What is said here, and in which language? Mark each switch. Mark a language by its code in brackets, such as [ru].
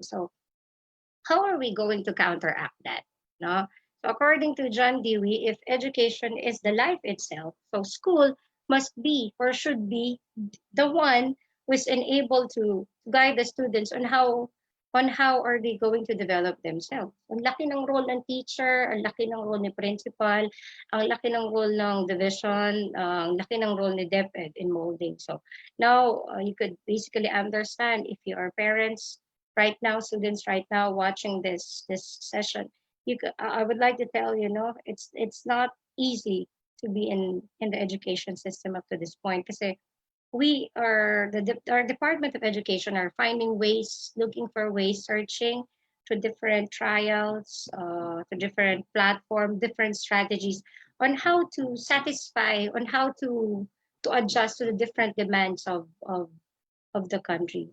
[en] So, how are we going to counteract that? No. So according to John Dewey, if education is the life itself, so school must be or should be the one who is enabled to guide the students on how are they going to develop themselves. [tl] Ang laki ng role ng teacher, ang laki ng role ni principal, ang laki ng role ng division, ang laki ng role ni DepEd in molding. [en] So now you could basically understand if you are parents right now, students right now watching this session, I would like to tell you, no, it's not easy to be in the education system up to this point because we are our Department of Education are finding ways, looking for ways, searching to different trials, to different platform, different strategies on how to satisfy, on how to adjust to the different demands of the country.